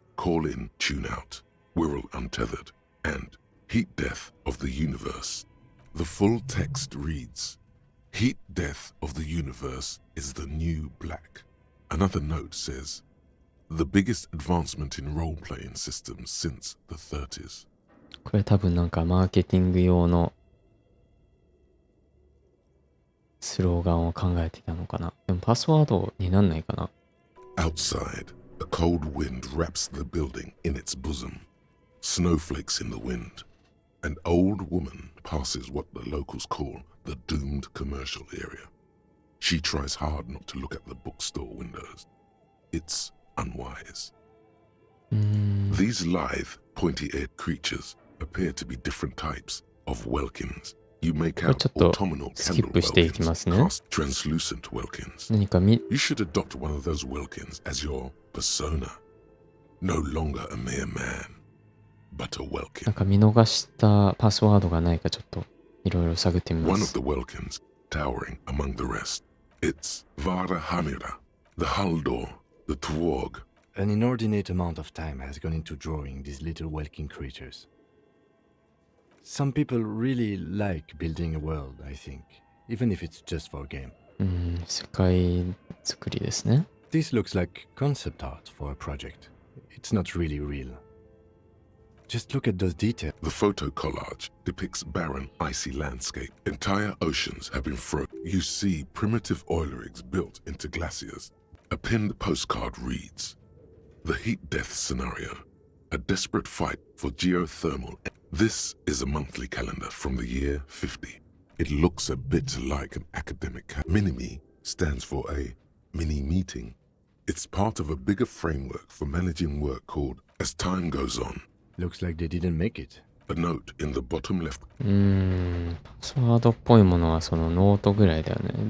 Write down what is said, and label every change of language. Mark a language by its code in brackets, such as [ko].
[en] Call in, tune out, we're all untethered, and heat death of the universe. The full text reads, Heat death of the universe is the new black. Another note says, the biggest advancement in role-playing systems since the 30s. [ja] これ多分なんかマーケティング用のスローガンを考えてたのかな。でもパスワードになんないかな。 [en] Outside, a cold wind wraps the building in its bosom. Snowflakes in the wind. An old woman passes what the locals call the doomed commercial area. She tries hard not to look at the bookstore windows. It's unwise. These lithe, pointy-eared creatures appear to be different types of welkins. You make out autumnal candle welkins, cast translucent welkins. [ja] 何か [en] You should adopt one of those welkins as your persona. No longer a mere man, but a welkin. [ja] なんか見逃したパスワードがないかちょっといろいろ探ってみま [en] One of [ja] す。 [en] the welkins, towering among the rest. It's Vara Hamira, the Haldor, the Twarg. An inordinate amount of time has gone into drawing these little welkin creatures. Some people really like building a world, I think, even if it's just for a game. [ja] 世界作りですね。 [en] This looks like concept art for a project. It's not really real. Just look at those details. The photo collage depicts barren, icy landscape. Entire oceans have been frozen. You see primitive oil rigs built into glaciers. A pinned postcard reads, The heat death scenario, a desperate fight for geothermal. This is a monthly calendar from the year 50. It looks a bit like an academic. Mini-Me stands for a mini-meeting. It's part of a bigger framework for managing work called As Time Goes On. Looks like they didn't make it. A note in the bottom left. [ja] パスワードっぽいものはそのノートぐらいだよね。